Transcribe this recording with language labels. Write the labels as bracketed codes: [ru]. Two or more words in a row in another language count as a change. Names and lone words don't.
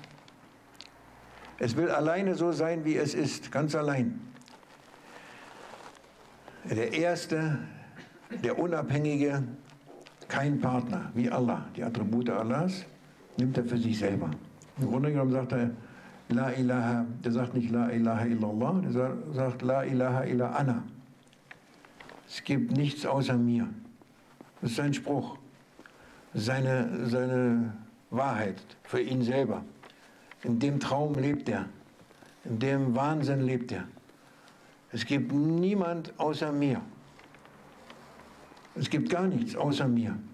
[de] Es will alleine so sein, wie es ist, ganz allein. Der Erste, der Unabhängige, kein Partner, wie Allah. Die Attribute Allahs nimmt er für sich selber. Im Grunde genommen sagt er, [ar] لا إله, [de] der sagt nicht [ar] لا إله إلا الله, [de] der sagt [ar] لا إله إلا أنا. [de] Es gibt nichts außer mir. Das ist sein Spruch, seine Wahrheit für ihn selber. In dem Traum lebt er, in dem Wahnsinn lebt er. Es gibt niemand außer mir. Es gibt gar nichts außer mir.